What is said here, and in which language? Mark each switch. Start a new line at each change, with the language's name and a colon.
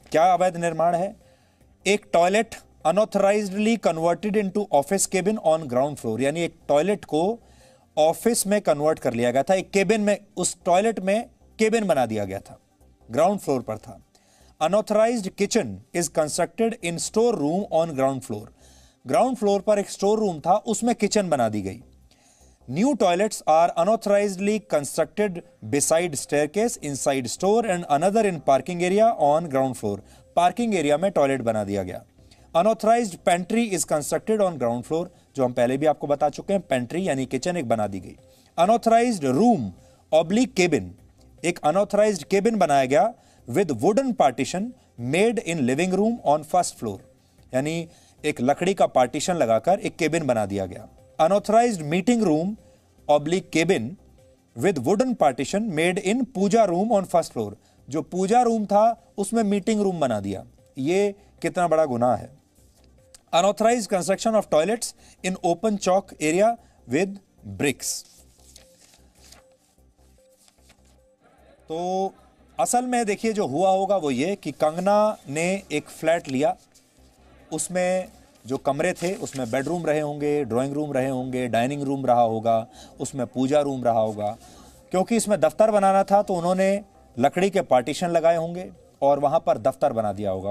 Hindi: क्या अवैध निर्माण है?
English: एक toilet unauthorizedly converted into office cabin on ground floor,
Hindi: यानी एक टॉयलेट को ऑफिस में कन्वर्ट कर लिया गया था। एक केबिन में, उस टॉयलेट में केबिन बना दिया गया था, ग्राउंड फ्लोर पर था।
English: unauthorized kitchen is constructed in store room on ground floor,
Hindi: ground floor पर एक स्टोर रूम था, उसमें किचन बना दी गई।
English: New toilets are unauthorizedly constructed beside staircase inside store and another in parking area on ground floor.
Hindi: Parking area में toilet बना दिया गया।
English: Unauthorized pantry is constructed on ground floor,
Hindi: जो हम पहले भी आपको बता चुके हैं। पेंट्री यानी किचन एक बना दी गई।
English: Unauthorized room oblique cabin,
Hindi: एक unauthorized cabin बनाया गया
English: with wooden partition made in living room on first floor,
Hindi: यानी एक लकड़ी का पार्टीशन लगाकर एक केबिन बना दिया गया।
English: Unauthorized meeting room oblique cabin with wooden partition made in puja room on first floor,
Hindi: जो पूजा रूम था उसमें मीटिंग रूम बना दिया। ये कितना बड़ा गुनाह है।
English: Unauthorized construction of toilets in open chalk area with bricks,
Hindi: तो असल में देखिए जो हुआ होगा वो ये कि कंगना ने एक फ्लैट लिया, उसमें जो कमरे थे उसमें बेडरूम रहे होंगे, ड्राइंग रूम रहे होंगे, डाइनिंग रूम रहा होगा, उसमें पूजा रूम रहा होगा। क्योंकि इसमें दफ्तर बनाना था तो उन्होंने लकड़ी के पार्टीशन लगाए होंगे और वहाँ पर दफ्तर बना दिया होगा।